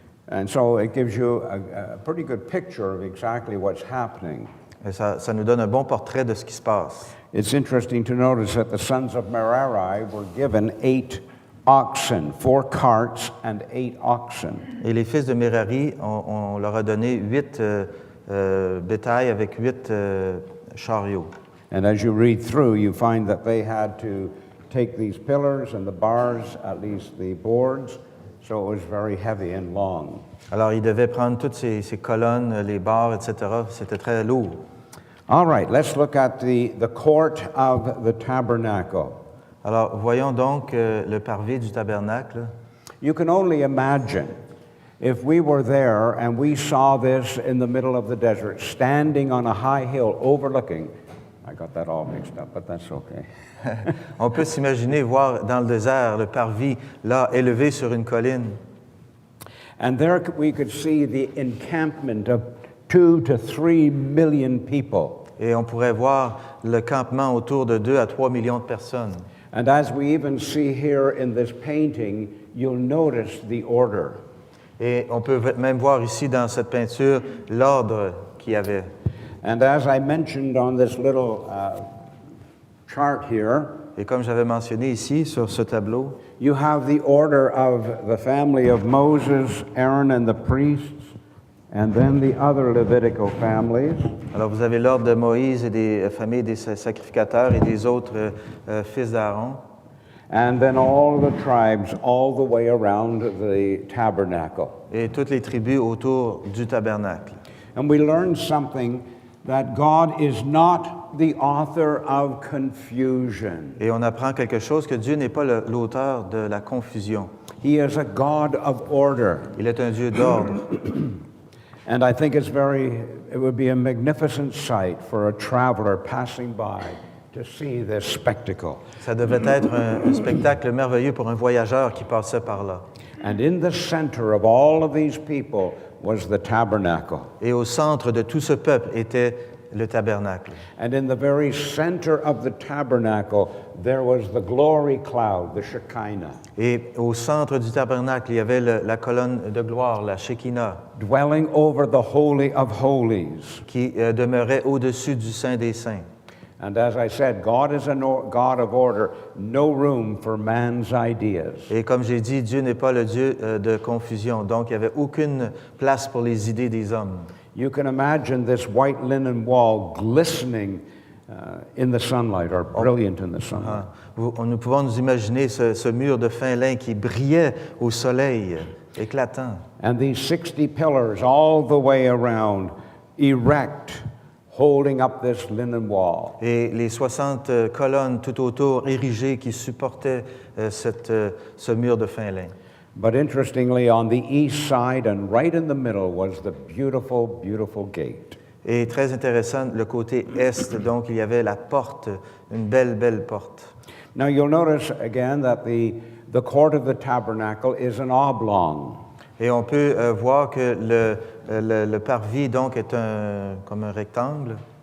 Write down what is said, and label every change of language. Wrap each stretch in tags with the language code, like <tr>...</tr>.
<en>And so it gives you a pretty good picture of exactly what's happening.</en> <fr>Et ça nous donne un bon portrait de ce qui se passe.</fr> <en>It's interesting to notice that the sons of Merari were given 8 oxen, 4 carts and 8 oxen.</en> <fr>Et les fils de Merari, on leur a donné 8 bétails avec 8 chariots.</fr> <en>And as you read through, you find that they had to take these pillars and the bars, at least the boards, so it was very heavy and long.</en> <fr>Alors, ils devaient prendre toutes ces colonnes, les barres, etc. C'était très lourd.</fr> <en>All right, let's look at the court of the tabernacle.</en> <fr>Alors, voyons donc le parvis du tabernacle.</fr> <en>You can only imagine if we were there and we saw this in the middle of the desert, standing on a high hill overlooking. I got that all mixed up, but that's okay.</en> <fr>On peut s'imaginer voir dans le désert le parvis, là, élevé sur une colline.</fr> <en>And there we could see the encampment of 2 to 3 million people.</en> <fr>Et on pourrait voir le campement autour de 2 à 3 millions de personnes.</fr> <en>And as we even see here in this painting, you'll notice the order.</en> <fr>Et on peut même voir ici dans cette peinture l'ordre qu'il y avait.</fr> <en>And as I mentioned on this little chart here,</en> <fr>Et comme j'avais mentionné ici sur ce tableau,</fr> <en>you have the order of the family of Moses, Aaron, and the priests, and then the other Levitical families.</en> <fr>alors vous avez l'ordre de Moïse et des familles des sacrificateurs et des autres fils d'Aaron.</fr> <en>And then all the tribes all the way around the tabernacle.</en> <fr>Et toutes les tribus autour du tabernacle.</fr> <en>And we learned something that God is not the author of confusion.</en> <fr>Et on apprend quelque chose, que Dieu n'est pas l'auteur de la confusion.</fr> <en>He is a God of order.</en> <fr>Il est un Dieu d'ordre.</fr> <en>And I think it would be a magnificent sight for a traveler passing by to see this spectacle.</en> <fr>Ça devait être un spectacle merveilleux pour un voyageur qui passait par là.</fr> <en>And in the center of all of these people was the tabernacle.</en> <fr>Et au centre de tout ce peuple était le tabernacle.</fr> <en>And in the very center of the tabernacle, there was the glory cloud, the Shekinah,</en> <fr>Et au centre du tabernacle, il y avait la colonne de gloire, la Shekinah,</fr> <en>dwelling over the Holy of Holies.</en> <fr>qui demeurait au-dessus du Saint des Saints.</fr> <en>And as I said, God is a God of order, no room for man's ideas.</en> <fr>Et comme j'ai dit, Dieu n'est pas le Dieu de confusion, donc il n'y avait aucune place pour les idées des hommes.</fr> <en>You can imagine this white linen wall glistening in the sunlight, or brilliant in the sunlight.</en> <fr>Nous pouvons nous imaginer ce mur de fin lin qui brillait au soleil, éclatant.</fr> <en>And these 60 pillars all the way around, erect, holding up this linen wall.</en> <fr>Et les 60 colonnes tout autour érigées qui supportaient ce mur de fin lin.</fr> <en>But interestingly, on the east side and right in the middle was the beautiful, beautiful gate.</en> <fr>Et très intéressant, le côté est, donc il y avait la porte, une belle, belle porte.</fr> <en>Now you'll notice again that the court of the tabernacle is an oblong.</en> <fr>Et on peut voir que le parvis, donc, est comme un rectangle.</fr>